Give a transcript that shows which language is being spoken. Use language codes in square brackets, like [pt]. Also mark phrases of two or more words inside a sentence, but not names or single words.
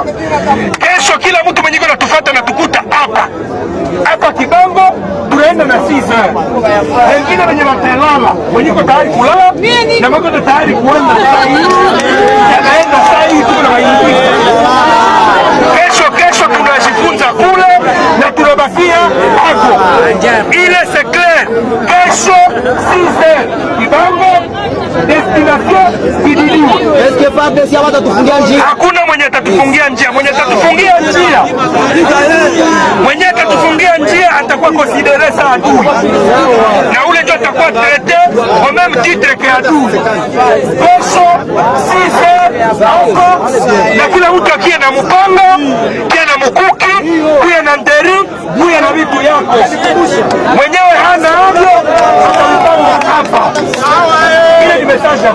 [sw] Kesho kila mtu mwenye kuna tufuata na tukuta hapa Kibango, tunaenda na 6h. Wengine wenye watelala wenye kwa tayari kulala na wako tayari kuenda sai, yanaenda sai tuna waingi. Kesho tunajifunza kule na tunabakia hapo. [fr] Ile c'est clair. [sw] Kesho 6h Kibango, destination Kididiwe. [fr] Est-ce que pas [sw] besi hapa tufungia njia? Hakuna mwenye atatufungia njia. Mwenye atatufungia njia atakuwa [fr] considéré ça [sw] adui, na ule ndio atakuwa [fr] traité au même titre que [sw] adui. Kesho 6h hapo, na kila mtu akie na mpango, kia na mkuki, kia na nderi, kia na vitu yako. Mwenyewe hana hapo hapa. Ile ni message.